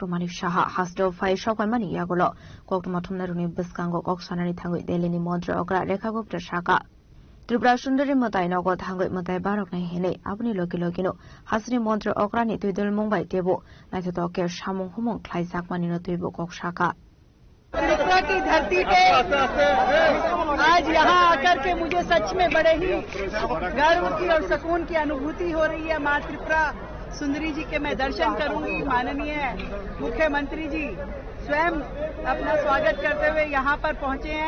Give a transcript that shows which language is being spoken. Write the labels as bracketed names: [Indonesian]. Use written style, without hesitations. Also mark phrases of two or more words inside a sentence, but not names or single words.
[Kok Borok] Manik Shah Hasro Fai Shokwemani Yagolo Koktumatumna Runi Biskango Koksanani Tangi Delini Montri Okra Rekha Gupta Shaka Tripura Sundari Matai Nogo Tango Matai Barok Nahene Abuni Lokilokino Hasini Montri Okra ni Tuidul Mumbai Tebo Naitoke Shamung Humong Klaisak Manino Tuibo Kok Shaka [Hindi] त्रिपुरा की धरती पे आज यहाँ आकर के मुझे सच में बड़े ही गर्व की और सुकून की अनुभूति हो रही है। माँ त्रिपुरा सुंदरी जी के मैं दर्शन करूंगी। माननीय मुख्यमंत्री जी स्वयं अपना स्वागत करते हुए यहाँ पर पहुंचे हैं।